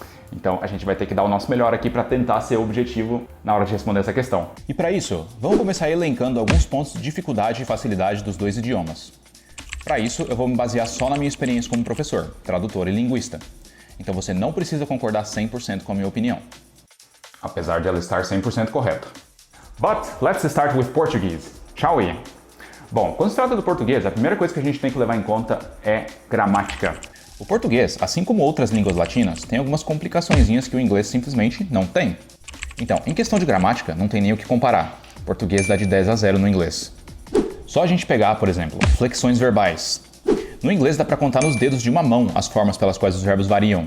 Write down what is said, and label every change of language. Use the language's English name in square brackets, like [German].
[Portuguese] Então a gente vai ter que dar o nosso melhor aqui para tentar ser objetivo na hora de responder essa questão. E para isso, vamos começar elencando alguns pontos de dificuldade e facilidade dos dois idiomas. Para isso, eu vou me basear só na minha experiência como professor, tradutor e linguista. Então você não precisa concordar 100% com a minha opinião. Apesar de ela estar 100% correta. [English] But let's start with Portuguese, shall we? [Portuguese] Bom, quando se trata do português, a primeira coisa que a gente tem que levar em conta é gramática. O português, assim como outras línguas latinas, tem algumas complicaçõezinhas que o inglês simplesmente não tem. Então, em questão de gramática, não tem nem o que comparar. O português dá de 10 a 0 no inglês. Só a gente pegar, por exemplo, flexões verbais. No inglês dá pra contar nos dedos de uma mão as formas pelas quais os verbos variam.